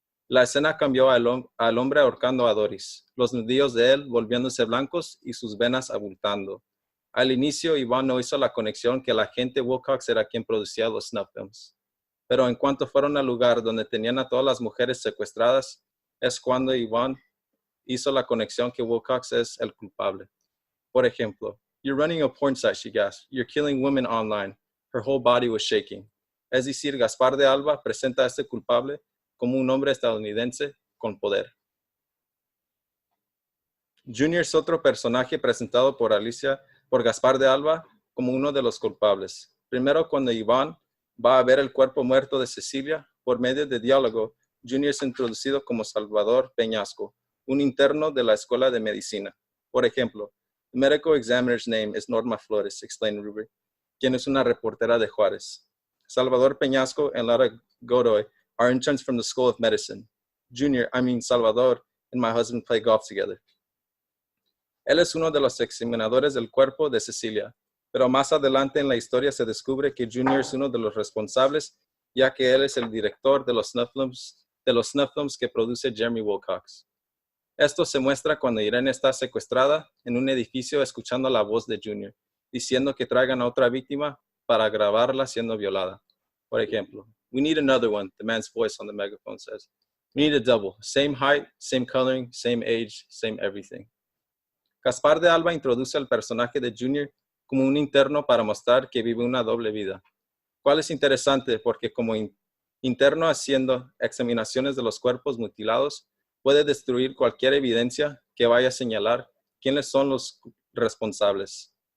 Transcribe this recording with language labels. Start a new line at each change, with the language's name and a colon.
Spanish: La escena cambió al hombre ahorcando a Doris, los nudillos de él volviéndose blancos y sus venas abultando. Al inicio, Iván no hizo la conexión que el agente Wilcox era quien producía los snuff films. Pero en cuanto fueron al lugar donde tenían a todas las mujeres secuestradas, es cuando Iván hizo la conexión que Wilcox es el culpable. Por ejemplo,
English: "You're running a porn site," she gasped. "You're killing women online." Her whole body was shaking.
Spanish: Es decir, Gaspar de Alba presenta a este culpable como un hombre estadounidense con poder. Junior es otro personaje presentado por Gaspar de Alba como uno de los culpables. Primero, cuando Iván va a ver el cuerpo muerto de Cecilia, por medio de diálogo, Junior es introducido como Salvador Peñasco, un interno de la Escuela de Medicina. Por ejemplo,
English: the medical examiner's name is Norma Flores, explained Ruby,
Spanish: quien es una reportera de Juárez.
English: Salvador Peñasco and Lara Godoy are interns from the School of Medicine. Salvador and my husband play golf together.
Spanish: Él es uno de los examinadores del cuerpo de Cecilia, pero más adelante en la historia se descubre que Junior es uno de los responsables, ya que él es el director de los snuff films que produce Jeremy Wilcox. Esto se muestra cuando Irene está secuestrada en un edificio escuchando la voz de Junior, diciendo que traigan a otra víctima para grabarla siendo violada. Por ejemplo,
English: "We need another one," the man's voice on the megaphone says. "We need a double, same height, same coloring, same age, same everything."
Spanish: Gaspar de Alba introduce al personaje de Junior como un interno para mostrar que vive una doble vida, cual es interesante porque como interno haciendo examinaciones de los cuerpos mutilados, puede destruir cualquier evidencia que vaya a señalar quiénes son los responsables.